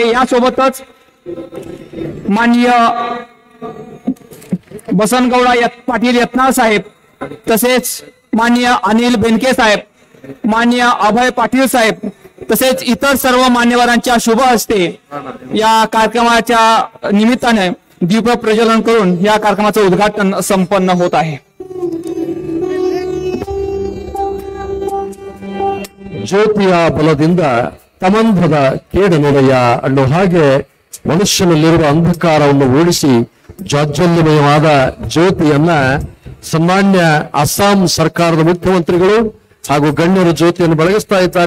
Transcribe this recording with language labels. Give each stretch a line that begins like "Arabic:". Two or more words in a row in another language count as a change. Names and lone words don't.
Marathi: यासोबतच माननीय बसनगौडा पाटील यत्नाळ साहेब, तसेच माननीय अनिल बेनके साहेब, माननीय अभय पाटील साहेब, तसेच इतर सर्व मान्यवरांच्या शुभ हस्ते या कार्यक्रमाच्या निमित्ताने दीप प्रज्वलन करून या कार्यक्रमाचं उद्घाटन संपन्न होत आहे.
Kannada: ಜ್ಯೋತಿಯ ಬಲದಿಂದ ತಮಂಧದ ಕೇಡನೊಡೆಯ ಅನ್ನೋ ಹಾಗೆ ಮನುಷ್ಯನಲ್ಲಿರುವ ಅಂಧಕಾರವನ್ನು ಓಡಿಸಿ ಜಾಜ್ವಲ್ಯಮಯವಾದ ಜ್ಯೋತಿಯನ್ನ ಸನ್ಮಾನ್ಯ ಅಸ್ಸಾಂ ಸರ್ಕಾರದ ಮುಖ್ಯಮಂತ್ರಿಗಳು ಹಾಗೂ ಗಣ್ಯರು ಜ್ಯೋತಿಯನ್ನು ಬೆಳಗಿಸ್ತಾ ಇದ್ದಾರೆ.